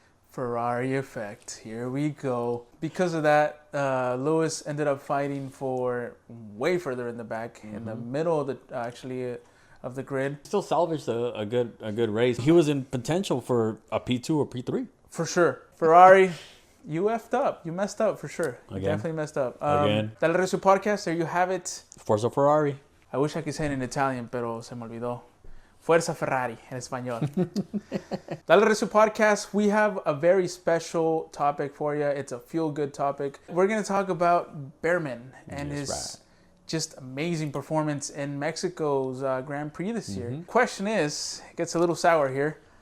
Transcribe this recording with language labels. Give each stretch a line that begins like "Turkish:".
English: Ferrari effect. Here we go. Because of that, Lewis ended up fighting for way further in the back, in the middle of the of the grid. Still salvaged a good race. He was in potential for a P2 or P3. For sure. Ferrari, you effed up. You messed up for sure. You definitely messed up. Again. Dale Recio Podcast, there you have it.
Italian: Forza Ferrari.
English: I wish I could say it in Italian,
Spanish: pero se me olvidó. Fuerza Ferrari en español.
English: Dale Recio Podcast, we have a very special topic for you. It's a feel-good topic. We're going to talk about Behrman and his just amazing performance in Mexico's Grand Prix this year. Question is, it gets a little sour here.